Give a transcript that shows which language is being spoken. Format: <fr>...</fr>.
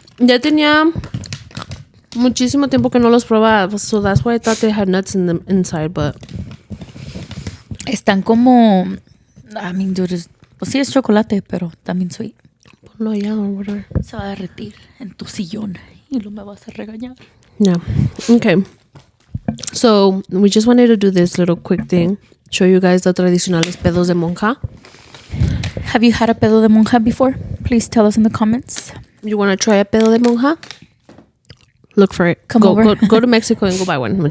<es>Ya tenía muchísimo tiempo que no los probaba.</es> <en>So that's why I thought they had nuts in them inside. But</en> <es>Están como...</es> <en>I mean, dude,</en> <es>pues sí es chocolate, pero también</es> <en>sweet.</en> <es>ponlo allá</es> <en>or whatever.</en> <es>Se va a derretir en tu sillón y lo me vas a regañar.</es> <en>Yeah. Okay. So we just wanted to do this little quick thing. Show you guys the</en> <es>tradicionales pedos de monja.</es> <en>Have you had a pedo de monja before? Please tell us in the comments. You want to try a pedo de monja? Look for it. Come go, over. Go to Mexico and go buy one.</en>